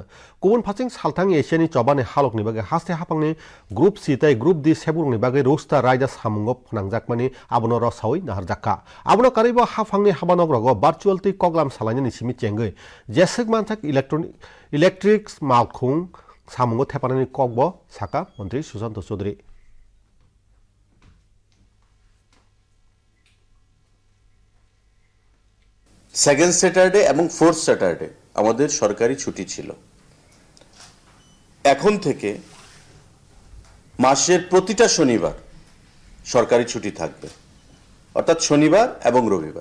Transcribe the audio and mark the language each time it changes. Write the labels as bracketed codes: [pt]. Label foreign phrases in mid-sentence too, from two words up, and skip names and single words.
[trp] Kubun phaching salthangi Asiani chobani halokni bage haste hapangni group C tei group D seburungni bage rosta raida samungo phnangjakmani abono rosawi naharjakka. Abono karibo hafangni habanok rogo virtual tei koglam salani simi chengoi. Jesek manthak electric malkhung samungo thepanani kokbo saka mantri Susanto Choudhury. [en] Second Saturday [bn] এবং [en] Fourth Saturday [bn] আমাদের সরকারি ছুটি ছিল। এখন থেকে মাসের প্রতিটা শনিবার সরকারি ছুটি থাকবে, অর্থাৎ শনিবার এবং রবিবার।